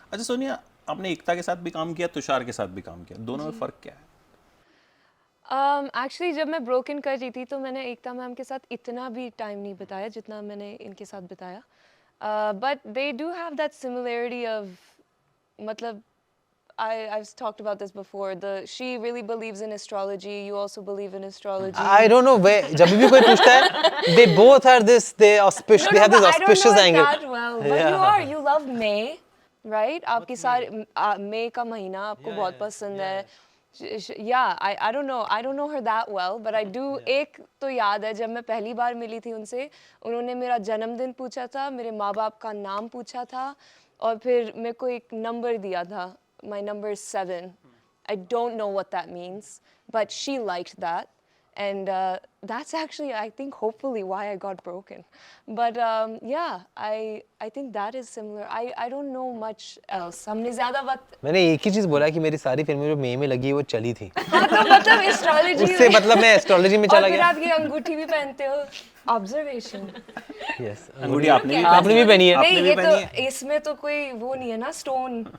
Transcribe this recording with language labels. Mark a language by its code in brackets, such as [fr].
[hi] अच्छा सोनिया, आपने एकता के साथ भी काम किया, तुषार के साथ भी काम किया, दोनों में फ़र्क क्या है? एक्चुअली जब मैं ब्रोकन कर रही थी तो मैंने एकता मैम के साथ इतना भी टाइम नहीं बिताया जितना मैंने इनके साथ बिताया. [en] But they do have that similarity of, मतलब I've talked about this before. She really believes in astrology. You also believe in astrology. I don't know where. [hi] जब भी कोई पूछता है, [en] they both are this. They auspicious. They have this auspicious angle. I don't know that well, but you love May, right? [hi] आपकी सारी May का महीना आपको बहुत पसंद है. [en] Yeah, I don't know her that well, but I do. [hi] एक तो याद है जब मैं पहली बार मिली थी उनसे, उन्होंने मेरा जन्मदिन पूछा था, मेरे माँ बाप का नाम पूछा था, और फिर मेरे को एक नंबर दिया था. [en] My number is 7. I don't know what that means, but she liked that, and that's actually, I think, hopefully why I got broken. But yeah, I think that is similar. I don't know much else. [hi] हमने ज़्यादा वक्त. मैंने एक ही चीज़ बोला कि मेरी सारी फिल्में जो मई में लगी वो चली थी. हाँ, तो मतलब एस्ट्रोलॉजी. उससे मतलब मैं एस्ट्रोलॉजी में चला गया. और फिर आप ये अंगूठी भी पहनते हो. [en] Observation. Yes. [hi] अंगूठी आपने भी पहनी है. नहीं, ये तो इसमें तो कोई वो नहीं है ना, स्टोन.